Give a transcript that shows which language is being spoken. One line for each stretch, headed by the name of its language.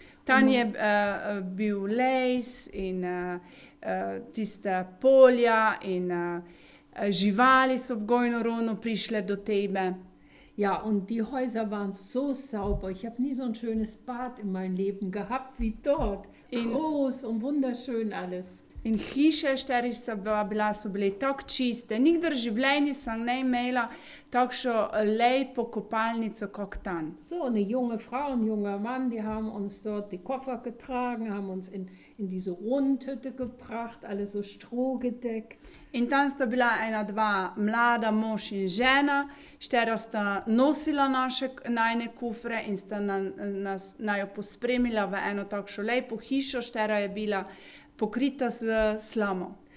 Slovenian: Tam je bil les in tiste polja in živali so v gojno prišle do tebe.
German: Ja, und die Häuser waren so sauber. Ich habe nie so ein schönes Bad in meinem Leben gehabt wie dort. Groß und wunderschön alles.
Slovenian: In hiše, štiri so bile tako čiste. Nikdar v življenju sem ne imela takšno lepo kopalnico kot tam.
German: So, eine junge Frau, ein junger Mann, die haben uns dort die Koffer getragen, haben uns in diese Rundhütte gebracht, alles so strohgedeckt.
Slovenian: In tam sta bila dva mlada mož in žena, štera sta nosila najne kufre in sta najo pospremila v eno takšno lepo hišo, štera je bila pokrita z slamo.